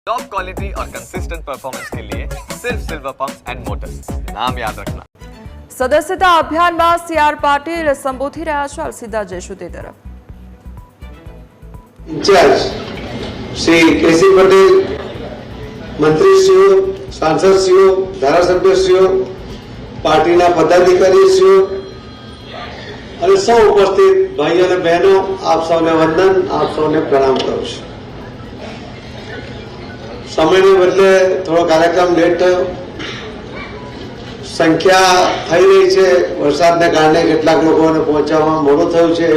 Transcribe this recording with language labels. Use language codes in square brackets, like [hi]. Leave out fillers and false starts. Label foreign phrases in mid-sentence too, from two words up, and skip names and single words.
[hi] टॉप क्वालिटी और कंसिस्टेंट परफॉर्मेंस के लिए सिर्फ सिल्वर पंप्स एंड मोटर्स, नाम याद रखना। [gu] સદસ્યતા અભિયાનમાં સીઆર પાટીલ સંબોધી રહ્યા છે। સીધા જઈશું તે તરફ। ઇંચાર્જ શ્રી કેસી પટેલ, મંત્રીશ્રીઓ, સાંસદશ્રીઓ, ધારાસભ્યશ્રીઓ, પાર્ટીના પદાધિકારીશ્રીઓ અને સૌ ઉપસ્થિત ભાઈઓ અને બહેનો, આપ સૌને વંદન, આપ સૌને પ્રણામ કરું છું। સમયને બદલે થોડો કાર્યક્રમ લેટ થયો। સંખ્યા થઈ રહી છે, વરસાદને કારણે કેટલાક લોકોને પહોંચવામાં મોડું થયું છે।